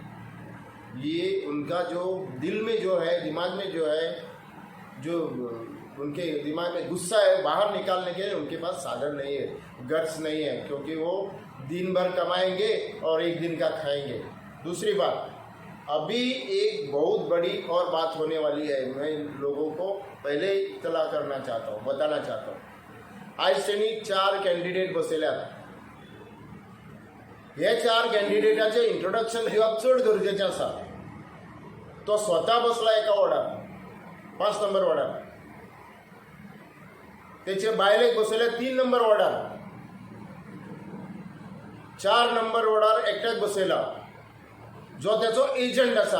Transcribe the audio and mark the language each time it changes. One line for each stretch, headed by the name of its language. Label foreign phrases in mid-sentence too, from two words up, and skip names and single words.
Hindi: ये उनका जो दिल में जो है, दिमाग में जो है, जो उनके दिमाग में गुस्सा है, बाहर निकालने के लिए उनके पास साधन नहीं है, गट्स नहीं है, क्योंकि वो दिन भर कमाएंगे और एक दिन का खाएंगे। दूसरी बात, अभी एक बहुत बड़ी और बात होने वाली है, मैं लोगों को पहले इत्तला करना चाहता हूँ, बताना चाहता हूँ।
Konkani: आज त्यांनी 4 कॅन्डिडेट बसयल्यात। हे 4 कॅन्डिडेटाचे इंट्रोडक्शन दिवप चड गरजेचें आसा। तो स्वता बसला एका वॉर्डात, 5 नंबर वॉर्डात, त्याचे बायलेक बसयल्या 3 नंबर वॉर्डात, 4 नंबर वॉर्डार एकट्याक बसयला, जो त्याचो एजंट आसा।